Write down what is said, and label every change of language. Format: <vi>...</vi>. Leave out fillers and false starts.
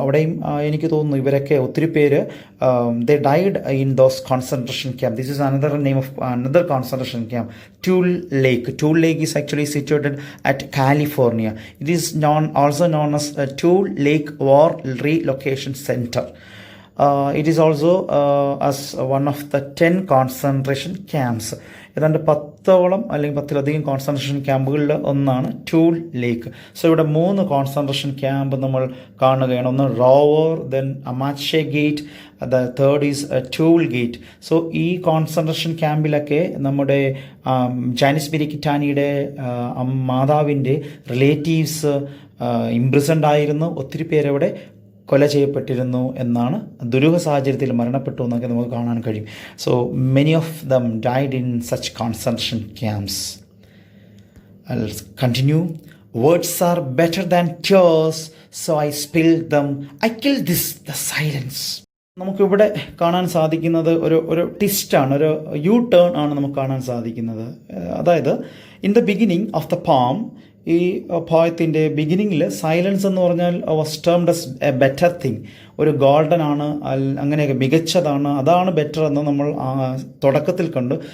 <ml>അവിടെയും എനിക്ക് തോന്നുന്നു ഇവരൊക്കെ ഒത്തിരി പേര്</ml> <en>They died in those concentration camp. This is another name of another concentration camp, Tule Lake is actually situated at California. It is also known as Tule Lake war relocation centre. It is also as one of the 10 concentration camps.</en> <ml>ഏതാണ്ട് 10ഓളം അല്ലെങ്കിൽ 10-ലധികം concentration ക്യാമ്പുകളിൽ ഒന്നാണ് tool ലേക്ക്. So ഇവിടെ 3 concentration camp നമ്മൾ കാണുകയാണ്. ഒന്ന് rover, then അമാച്ചെ gate, the third is tool gate. So ഈ concentration ക്യാമ്പിലൊക്കെ നമ്മുടെ ജാനിസ് മിരി കിറ്റാനിയുടെ മാതാവിൻ്റെ റിലേറ്റീവ്സ് ഇംപ്രിസൺഡ് ആയിരുന്നു. ഒത്തിരി പേരവിടെ കൊല ചെയ്യപ്പെട്ടിരുന്നു എന്നാണ്, ദുരൂഹ സാഹചര്യത്തിൽ മരണപ്പെട്ടു എന്നൊക്കെ നമുക്ക് കാണാൻ കഴിയും.</ml> <en>So many of them died in such concentration camps. I'll continue. Words are better than tears, so I spilled them. I killed the silence.</en> <ml>നമുക്കിവിടെ കാണാൻ സാധിക്കുന്നത് ഒരു ട്വിസ്റ്റാണ്, ഒരു യു ടേൺ ആണ് നമുക്ക് കാണാൻ സാധിക്കുന്നത്. അതായത്</ml> <en>in the beginning of the poem,</en> <ml>ഈ പോയത്തിൻ്റെ ബിഗിനിങ്ങിൽ സൈലൻസ് എന്ന് പറഞ്ഞാൽ</ml> <en>was termed as a better thing,</en> <ml>ഒരു ഗോൾഡൻ ആണ്, അങ്ങനെയൊക്കെ മികച്ചതാണ്, അതാണ് ബെറ്റർ എന്ന് നമ്മൾ തുടക്കത്തിൽ കണ്ടു.</ml>